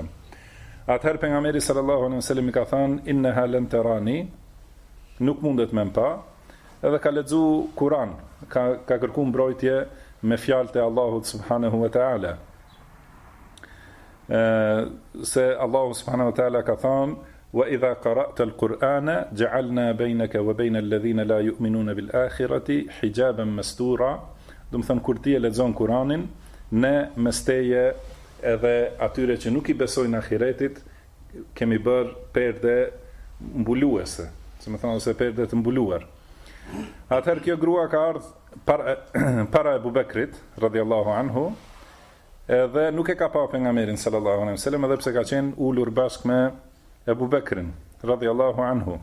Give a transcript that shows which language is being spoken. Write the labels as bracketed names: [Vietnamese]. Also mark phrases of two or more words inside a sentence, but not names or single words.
[Albanian] Atëherë pejgamberi [Arabic] صلى الله عليه وسلم [Albanian] i ka thënë [Arabic] إنها لن تراني, [Albanian] nuk mundet me mpa, edhe ka lexu Kur'an, ka kërkuar mbrojtje me fjalët e Allahut [Arabic] سبحانه وتعالى. [Albanian] Se Allahu [Arabic] سبحانه وتعالى [Albanian] ka thënë [Arabic] وإذا قرأت القرآن جعلنا بينك وبين الذين لا يؤمنون بالآخرة حجابا مستورا. [Albanian] Do të thënë kur ti e lexon Kur'anin, ne mes teje edhe atyre që nuk i besojnë ahiretit kemi bërë perde mbuluese, si më thonë ose perde të mbuluar. Atëherë kjo grua ka ardhur para Abu Bekrit [Arabic] رضي الله عنه, [Albanian] edhe nuk e ka pa pejgamberin [Arabic] صلى الله عليه وسلم, [Albanian] edhe pse ka qenë ulur bashkë me Abu Bekrin [Arabic] رضي الله عنه.